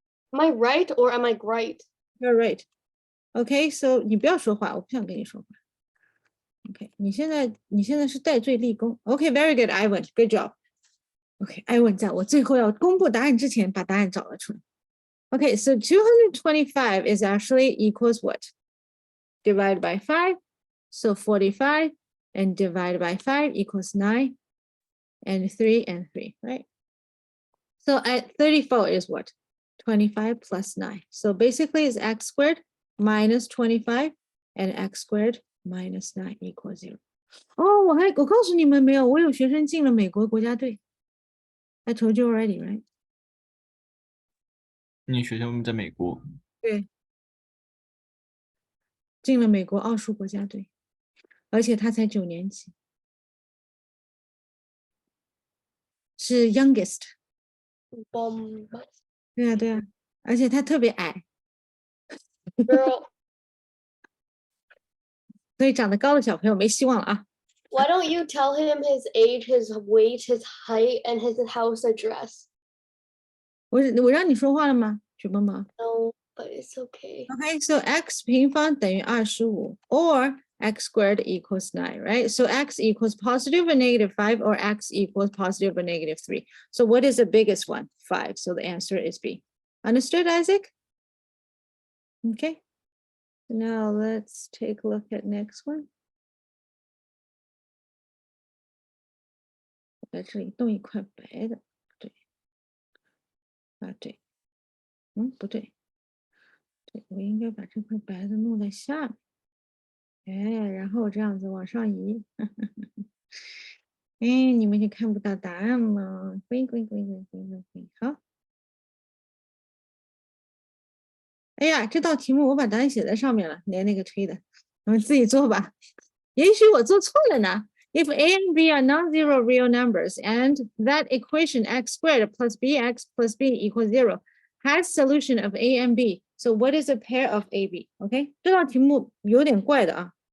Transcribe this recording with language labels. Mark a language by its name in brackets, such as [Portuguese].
[English] Am I right or am I right? You're right. Okay, so [Chinese] 你不要说话，我不想跟你说话。Okay, 你现在是戴罪立功。 [English] Okay, very good, Ivan. Good job. [Chinese] Okay, Ivan 在我最后要公布答案之前，把答案找了出来。 [English] Okay, so 225 is actually equals what? Divided by 5. So 45 and divided by 5 equals 9 and 3 and 3, right? So at 34 is what? 25 plus 9. So basically it's x squared minus 25 and x squared minus 9 equals 0. [Chinese] 哦，我告诉你们没有，我有学生进了美国国家队。 [English] I told you already, right? [Chinese] 你学生在美国，对，进了美国奥数国家队，而且他才9年级，是 youngest。对啊，而且他特别矮， [English] Girl, [Chinese] 所以长得高的小朋友没希望了啊。 [English] why don't you tell him his age, his weight, his height, and his house address? [Chinese] 我让你说话了吗，许萌萌？ [English] No, but it's okay. Okay, so x [Chinese] 平方等于 [English] 25 or x squared equals 9, right? So x equals positive or negative 5 or x equals positive or negative 3. So what is the biggest one? 5. So the answer is B. Understood, Isaac? Okay. Now let's take a look at next one. [Chinese] 在这里动一块白的，对，对，不对，对，我应该把这块白的弄在下面，哎，然后这样子往上移，哎，你们就看不到答案了，滚，好。哎呀，这道题目我把答案写在上面了，连那个推的，你们自己做吧。也许我做错了呢。 [English] If A and B are non-zero real numbers and that equation x squared plus bx plus b equals 0 has solution of A and B, so what is a pair of AB? [Chinese] OK， 这道题目有点怪的啊。